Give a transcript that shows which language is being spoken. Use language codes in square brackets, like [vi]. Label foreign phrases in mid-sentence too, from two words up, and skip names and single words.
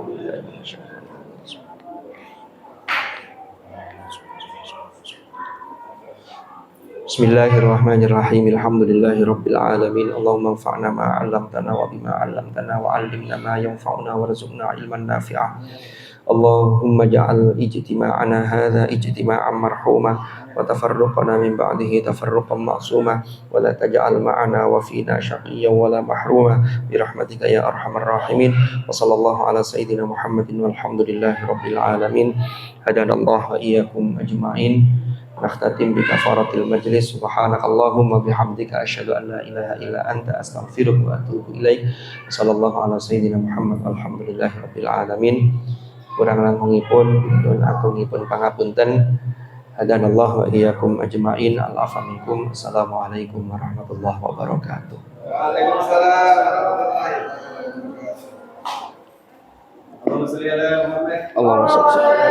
[ar] بسم الله الرحمن الرحيم. الحمد لله رب العالمين. اللهم انفعنا بما علمتنا وبما علمتنا وعلمنا ما ينفعنا وارزقنا علما نافعا. اللهم اجعل اجتماعنا هذا اجتماعا مرحوما وتفرقنا من بعده تفرقا معصوما ولا تجعل معنا وفينا شقيا ولا محروما برحمتك يا أرحم الراحمين. وصلى الله على سيدنا محمد والحمد لله رب العالمين. هدانا الله وإياكم أجمعين. نختتم بكفارة المجلس. سبحانك اللهم وبحمدك أشهد أن لا إله إلا أنت أستغفرك وأتوب إليك. صلى الله على سيدنا محمد الحمد لله رب العالمين. [jv] Kurang langkungipun dan agungipun pangapunten. [ar] هدانا الله وإياكم أجمعين. العفو منكم. السلام عليكم ورحمة الله وبركاته. وعليكم السلام ورحمة الله وبركاته. اللهم صل على محمد. اللهم صل